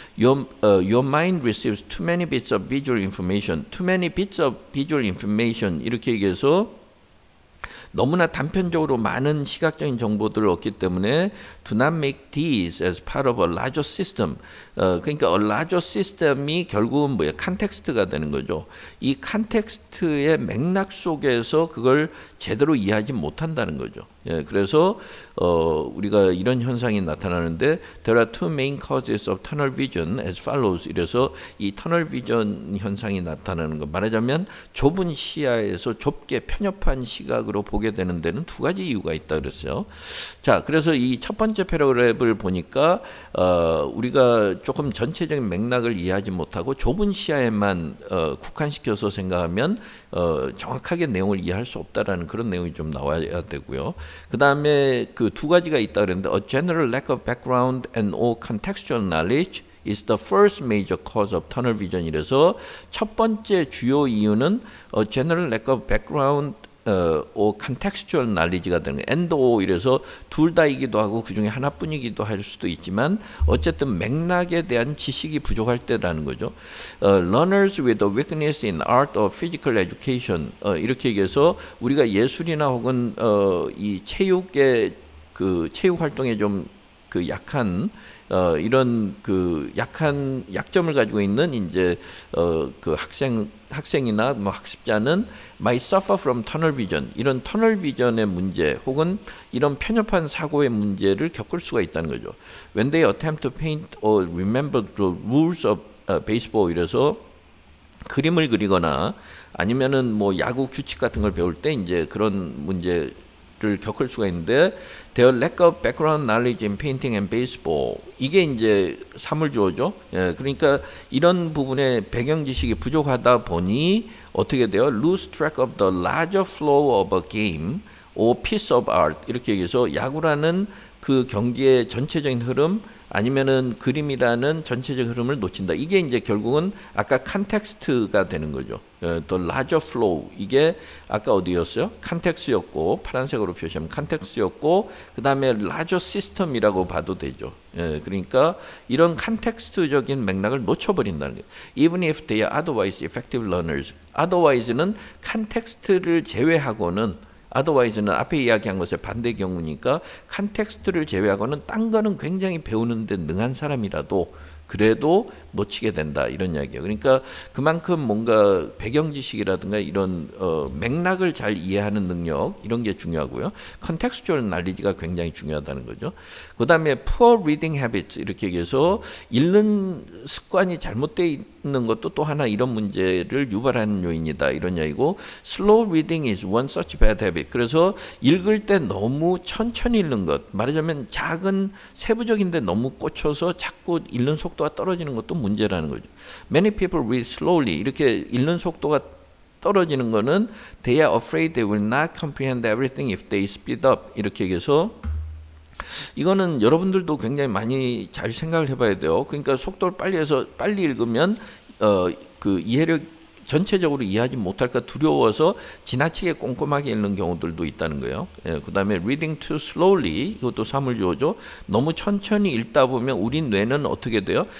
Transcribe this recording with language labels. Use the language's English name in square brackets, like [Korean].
[English] Your mind receives too many bits of visual information. Too many bits of visual information. [Korean] 이렇게 얘기해서 너무나 단편적으로 많은 시각적인 정보들을 얻기 때문에 [English] do not make these as part of a larger system. [Korean] 그러니까 [English] a larger system [Korean] 이 결국은 뭐예요? 컨텍스트가 되는 거죠. 이 컨텍스트의 맥락 속에서 그걸 제대로 이해하지 못한다는 거죠. 예, 그래서 우리가 이런 현상이 나타나는데, [English] there are two main causes of tunnel vision as follows. [Korean] 이래서 이 터널 비전 현상이 나타나는 거, 말하자면 좁은 시야에서 좁게 편협한 시각으로 보게 되는 데는 두 가지 이유가 있다 그랬어요. 자, 그래서 이 첫 번째 패러그래프를 보니까 우리가 조금 전체적인 맥락을 이해하지 못하고 좁은 시야에만 국한시켜서 생각하면 정확하게 내용을 이해할 수 없다라는 그런 내용이 좀 나와야 되고요. 그 다음에 그 두 가지가 있다 그랬는데, [English] a general lack of background and or contextual knowledge is the first major cause of tunnel vision. [Korean] 이래서 첫 번째 주요 이유는 [English] general lack of background or contextual knowledge [Korean] 가 되는 거예요. and or 이래서 둘 다이기도 하고 그 중에 하나뿐이기도 할 수도 있지만, 어쨌든 맥락에 대한 지식이 부족할 때라는 거죠. [English] Learners with a weakness in art or physical education. [Korean] 이렇게 얘기해서 우리가 예술이나 혹은 이 체육의 체육 활동에 좀 약한 이런 약한 약점을 가지고 있는 이제 그 학생이나 뭐 학습자는 [English] might suffer from tunnel vision. [Korean] 이런 터널 비전의 문제 혹은 이런 편협한 사고의 문제를 겪을 수가 있다는 거죠. [English] When they attempt to paint or remember the rules of baseball. [Korean] 이래서 그림을 그리거나 아니면은 뭐 야구 규칙 같은 걸 배울 때 이제 그런 문제 겪을 수가 있는데 [English] their lack of background knowledge in painting and baseball [Korean] 이게 이제 사물주어죠. 예, 그러니까 이런 부분에 배경 지식이 부족하다 보니 어떻게 돼요? [English] lose track of the larger flow of a game or piece of art [Korean] 이렇게 얘기해서 야구라는 그 경기의 전체적인 흐름 아니면은 그림이라는 전체적 흐름을 놓친다. 이게 이제 결국은 아까 컨텍스트가 되는 거죠. [English] The larger flow [Korean] 이게 아까 어디였어요? 컨텍스트였고 파란색으로 표시하면 컨텍스트였고 그 다음에 [English] larger system [Korean] 이라고 봐도 되죠. 그러니까 이런 컨텍스트적인 맥락을 놓쳐버린다는 거예요. [English] Even if they are otherwise effective learners. [Korean] otherwise는 컨텍스트를 제외하고는 otherwise는 앞에 이야기한 것의 반대 경우니까 컨텍스트를 제외하고는 딴 거는 굉장히 배우는데 능한 사람이라도 그래도 놓치게 된다 이런 이야기예요. 그러니까 그만큼 뭔가 배경 지식이라든가 이런 맥락을 잘 이해하는 능력 이런 게 중요하고요. [English] contextual knowledge [Korean] 가 굉장히 중요하다는 거죠. 그 다음에 [English] poor reading habits [Korean] 이렇게 얘기해서 읽는 습관이 잘못되어 있는 것도 또 하나 이런 문제를 유발하는 요인이다 이런 이야기고 [English] slow reading is one such bad habit. [Korean] 그래서 읽을 때 너무 천천히 읽는 것 말하자면 작은 세부적인데 너무 꽂혀서 자꾸 읽는 속도가 떨어지는 것도 문제라는 거죠. [English] Many people read slowly [Korean] 이렇게 읽는 속도가 떨어지는 거는 [English] they are afraid they will not comprehend everything if they speed up [Korean] 이렇게 얘기해서 이거는 여러분들도 굉장히 많이 잘 생각을 해봐야 돼요. 그러니까 속도를 빨리 해서 빨리 읽으면 그 이해력 전체적으로 이해하지 못할까 두려워서 지나치게 꼼꼼하게 읽는 경우들도 있다는 거예요. 그 다음에 [English] reading too slowly [Korean] 이것도 사물주어죠. 너무 천천히 읽다 보면 우리 뇌는 어떻게 돼요?